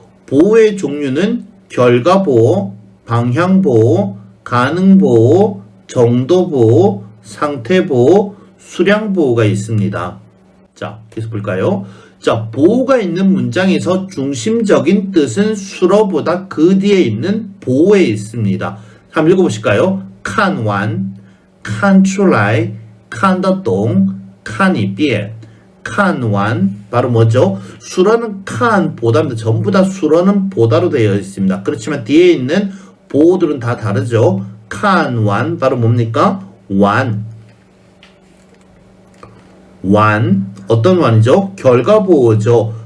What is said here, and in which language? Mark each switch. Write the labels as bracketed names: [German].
[Korean] 보호의 종류는 결과보호, 방향보호, 가능보호, 정도보호, 상태보호, 수량보호가 있습니다. 자, 계속 볼까요? 자, 보호가 있는 문장에서 중심적인 뜻은 수로보다 그 뒤에 있는 보호에 있습니다. 한번 읽어보실까요? [Chinese] 看完, 看出来, 看得懂, 看一遍. 看完, [Korean] 바로 뭐죠? 수로는 칸, 보다입니다. 전부 다 수로는 보다로 되어 있습니다. 그렇지만 뒤에 있는 보호들은 다 다르죠. [Chinese] 看完, [Korean] 바로 뭡니까? 완. 어떤 완이죠? 결과 보호죠.